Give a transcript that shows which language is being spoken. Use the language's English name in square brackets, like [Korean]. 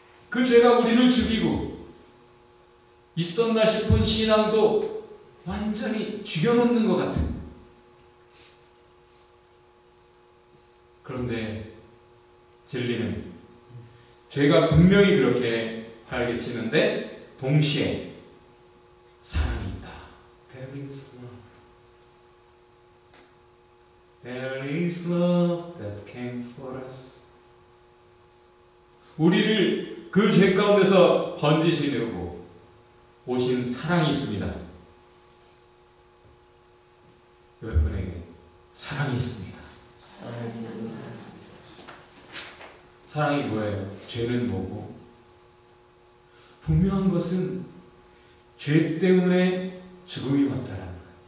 [Korean] 그 죄가 우리를 죽이고 있었나 싶은 신앙도 완전히 죽여놓는 것 같은. 그런데 진리는 죄가 분명히 그렇게 활개치는데 동시에 사랑이 있다. [English] There is love. There is love that came for us. [Korean] 우리를 그 죄 가운데서 건지시려고 오신 사랑이 있습니다. 여러분에게 사랑이 있습니다. 사랑이 뭐예요? 죄는 뭐고? 분명한 것은 죄 때문에 죽음이 왔다라는 거예요.